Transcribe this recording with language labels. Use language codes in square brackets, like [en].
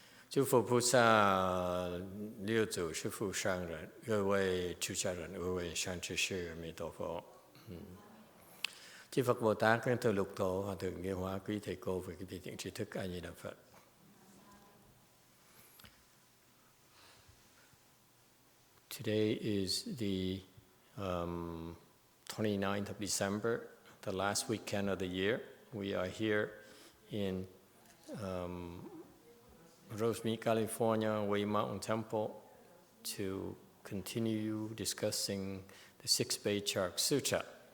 [zh] 诸佛菩萨、六祖、师父上人、各位出家人、各位善知識、阿彌陀佛。 [vi] Chư Phật Bồ Tát, các thượng lục tổ, hòa thượng Nghe Hóa, quý thầy cô và quý vị thiện tri thức, A Di Đà Phật. [en] Today is the 29th of December, the last weekend of the year. We are here in Rosemead, California, Wei Mountain Temple to continue discussing the Sixth Patriarch Sutra.